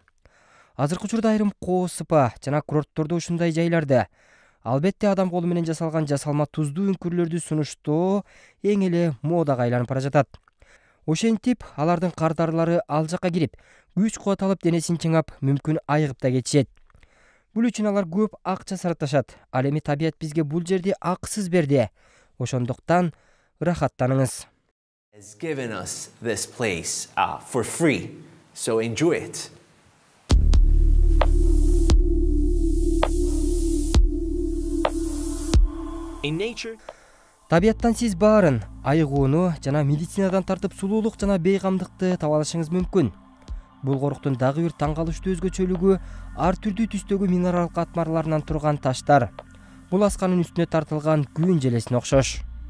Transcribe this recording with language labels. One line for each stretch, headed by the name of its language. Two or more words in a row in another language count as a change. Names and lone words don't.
Kyrgyz: Азыркы учурда айрым кооз спа жана курорттордо ушундай жайларда албетте адам колу менен жасалган жасалма туздуу үңкүрлөрдү сунуштоо эң эле модага айланып бара жатат. Ошентип, алардын кардарлары ал жакка кирип, күч кубат алып денесин чыңап, мүмкүн айыгып да кетишет. Бул үчүн алар көп акча сарпташат. Ал эми табият бизге бул жерди акысыз берди. Ошондуктан ырахаттаныңыз.
English: Has given us this place for free, so enjoy it. In nature,
Kyrgyz: Табияттан сиз баарын, айыгууну жана медицинадан тартып сулуулук жана бейгамдыкты таба алышыңыз мүмкүн. Бул коруктун дагы бир таң калыштуу өзгөчөлүгү ар түрдүү түстөгү минерал катмарларынан турган таштар. Бул асканын үстүнө тартылган күн желесине окшош.